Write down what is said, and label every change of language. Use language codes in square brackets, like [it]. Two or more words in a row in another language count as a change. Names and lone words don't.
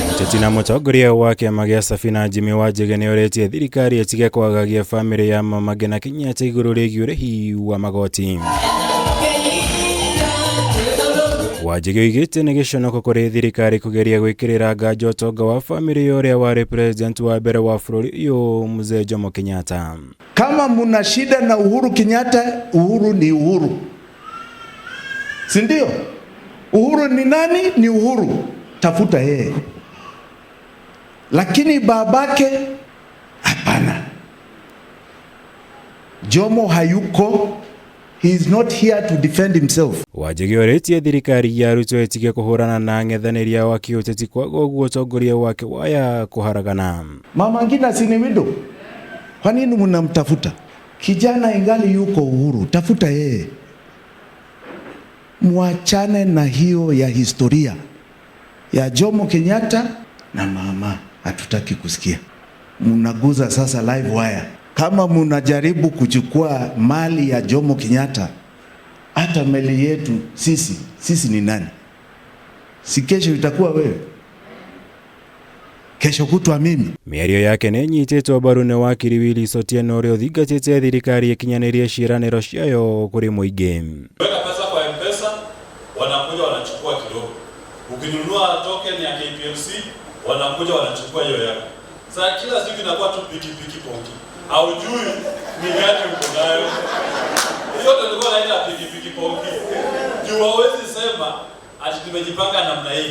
[ki] Goti na mutongoria wa kiama gia Safina Jimi Wanjigi ni oritie thirikari etige kwagagia family ya Mama Ngina Kenyatta iguru rigi urihi wa magoti. Wanjigi oigite ni giconoko kuri thirikari kugeria gukirira ngajo utonga wa family uria wari president wa mbere wa bururi uyu Mzee Jomo Kenyatta. [sw] Kama muna shida na Uhuru Kenyatta, Uhuru ni Uhuru, si ndio? Uhuru ni nani? Ni Uhuru, tafuta yeye. Lakini babake hapana. Jomo hayuko. [en] He is not here to defend himself. [ki] Wanjigi oritie thirikari ya Ruto etige kuhurana na ng'ethaniria wa kiuteti kwa guo utongoria wake waya kuharagana. [sw] Mama Ngina si ni widow? Kwa nini mnamtafuta? Kijana ingali yuko Uhuru, tafuta yeye. Muachane na hiyo ya historia ya Jomo Kenyatta na mama, hatutaki kusikia. Mnaguza sasa [en] live wire. [sw] Kama mnajaribu kuchukua mali ya Jomo Kenyatta, hata mali yetu sisi ni nani? Si kesho itakuwa wewe, kesho kutwa mimi. [ki] Miario yake ni nyitetwo mbaru ni wakiri Willy Sotieno uria uthingatite thirikari ikinyaniria ciiraniro ciayo kuri muingi. [sw] Weka pesa kwa M-Pesa, wanakuja wanachukua kidogo. Ukinunua token ya KPLC, wanakuja wanachukua hiyo yako. Sasa kila siku inakuwa tu piki ponki. Haujui ni gani uko nayo. Hiyo ndio tulikuwa naita piki ponki. Juu hawezi sema ati tumejipanga namna hii.